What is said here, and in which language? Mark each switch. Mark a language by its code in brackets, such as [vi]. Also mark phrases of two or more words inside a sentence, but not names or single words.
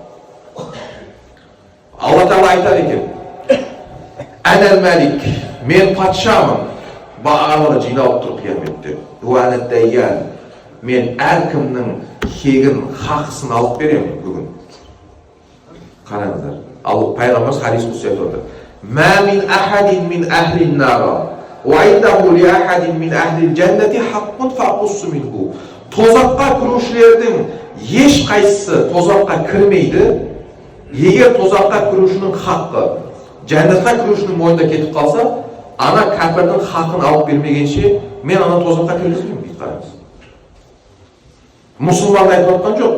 [uz] Alloh taolo aytar ekan: [ar] "أنا الملك, [uz] men podshoman." Ba'alari jilab turib qiyomatda. [ar] وأنا الديان, [uz] men har kimning kegin haqsini olib beraman bugun. Qaranglar. Alloh payg'ambar hadis qilib aytadi. [ar] "ما من أحد من أهل النار وعنده لأحد من أهل الجنة حق فأقصه منه." [uz] Tozaqqa kiruvchilarning hech qaysisi tozaqqa kirmaydi. Agar tozaqqa kiruvchining haqqi jannatga kiruvchining mo'yinda ketib qolsa, ana kafirning haqqini olib bermaguncha men ana tozaqqa kirgizmayman deydi. Qarang. Musulmonlar aytayotgan yo'q.